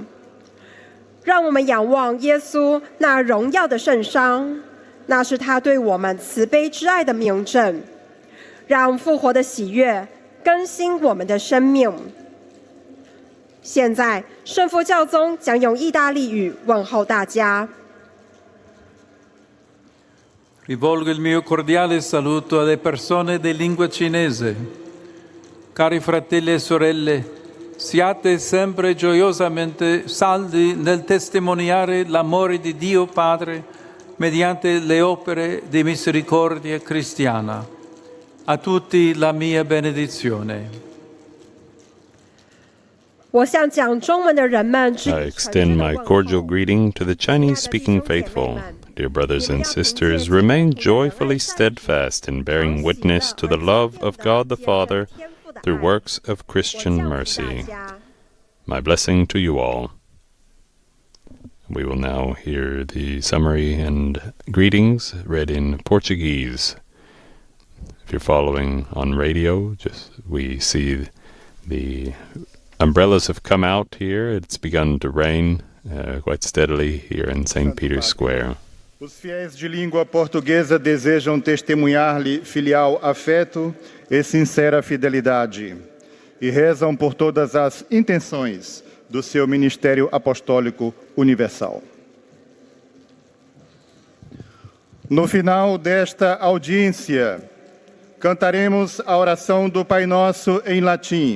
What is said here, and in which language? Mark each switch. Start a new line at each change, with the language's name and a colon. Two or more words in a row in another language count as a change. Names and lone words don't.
Chinese: 让我们仰望耶稣那荣耀的圣伤，那是他对我们慈悲之爱的明证。让复活的喜悦更新我们的生命。现在，圣父教宗将用意大利语问候大家。
Italian: Rivolgo il mio cordiale saluto alle persone di lingua cinese. Cari fratelli e sorelle, siate sempre gioiosamente saldi nel testimoniare l'amore di Dio Padre mediante le opere di misericordia cristiana. A tutti la mia benedizione.
English: I extend my cordial greeting to the Chinese-speaking faithful. Dear brothers and sisters, remain joyfully steadfast in bearing witness to the love of God the Father through works of Christian mercy. My blessing to you all. We will now hear the summary and greetings read in Portuguese. If you're following on radio, we see the umbrellas have come out here. It's begun to rain quite steadily here in St. Peter's Square.
Portuguese: Os fiéis de língua portuguesa desejam testemunhar-lhe filial afeto e sincera fidelidade, e rezam por todas as intenções do seu ministério apostólico universal. No final desta audiência, cantaremos a oração do Pai Nosso em latim.